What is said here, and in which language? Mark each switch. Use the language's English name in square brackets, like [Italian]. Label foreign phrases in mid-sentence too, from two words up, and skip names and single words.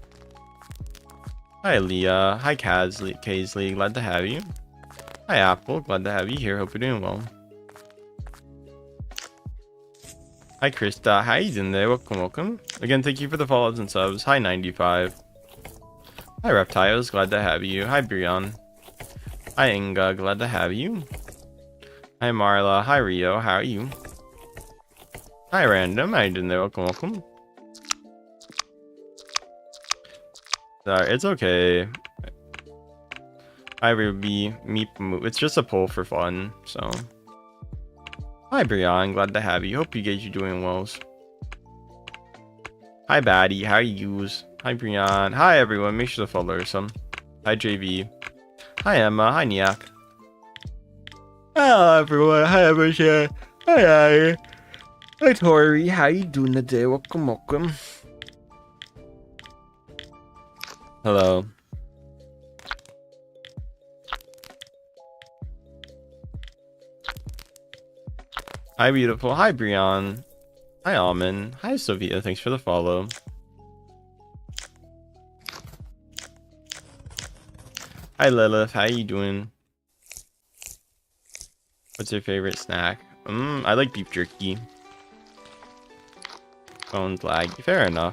[English] Hi Leah. Hi Kaisley. Glad to have you. Hi Apple. Glad to have you here. Hope you're doing well. Hi Krista. How you doing there? Welcome, welcome. Again, thank you for the follows and subs. Hi 95. Hi Reptiles. Glad to have you. Hi Brian. Hi Inga. Glad to have you. Hi Marla, hi Rio, how are you? Hi Random, how you doing there? Welcome, welcome. Sorry, it's okay. Hi Ruby, Meep, it's just a poll for fun, so. Hi Brian, glad to have you. Hope you guys are doing well. Hi Batty, how are you? Hi Brian, hi everyone, make sure to follow some. Hi JV. Hi Emma, hi Niak. Hello everyone, hi everyone. Hi. Hi Tori, how you doing today? Welcome, welcome. Hello. Hi beautiful, hi Brian. Hi Almond. Hi Sophia, thanks for the follow. Hi Lilith, how you doing? What's your favorite snack? I like beef jerky. Phone's laggy. Fair enough.